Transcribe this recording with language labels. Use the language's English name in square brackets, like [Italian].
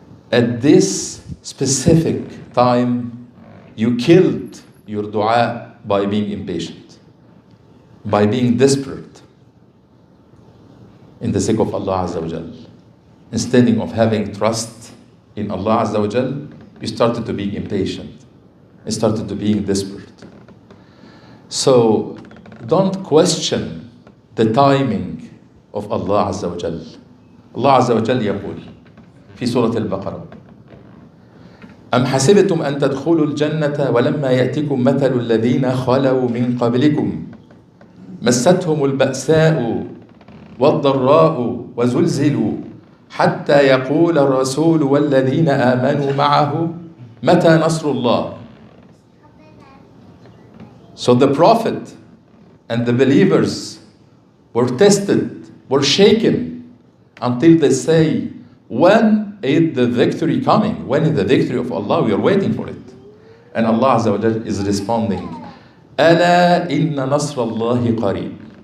[English] At this specific time, you killed your dua by being impatient, by being desperate in the sake of Allah Azza wa Jal. Instead of having trust in Allah Azza wa Jal, you started to be impatient. You started to being desperate. So don't question the timing of Allah Azza wa Jal. [Arabic] Allah Azza wa Jal يقول في سورة البقرة أم حسبتم أن تدخلوا الجنة ولما يأتكم مثل الذين خلوا من قبلكم مستهم البأساء والضراء وزلزلوا حتى يقول الرسول والذين آمنوا معه متى نصر الله. [English] So the Prophet and the believers were tested, were shaken until they say, when is the victory coming? When is the victory of Allah? We are waiting for it. And Allah Azza wa Jalla is responding, [Arabic] ألا إن نصر الله قريب.